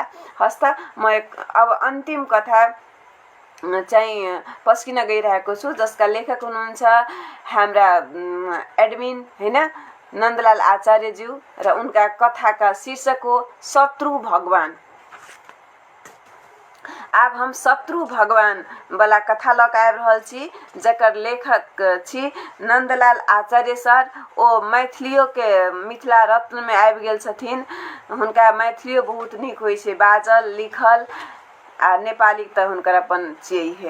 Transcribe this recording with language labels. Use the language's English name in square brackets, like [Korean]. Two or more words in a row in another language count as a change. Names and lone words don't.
[Nepali] हस् त, म अब अन्तिम कथा चाहिँ पस्किन गइरहेको छु, जसका लेखक हुनुहुन्छ हाम्रा एडमिन हैन, नन्दलाल आचार्यज्यू, र उनका कथाका शीर्षक हो शत्रु भगवान। [Maithili] अब हम शत्रु भगवान वाला कथा लकाय रहल छी, जकर लेखक छी नन्दलाल आचार्य सर। ओ मैथिलियो के मिथिला रत्न में आबि गेल छथिन। हुनका मैथिलियो बहुत नीक होइ छै बाजल लिखल, आ नेपाली त हुनकर अपन छियै है।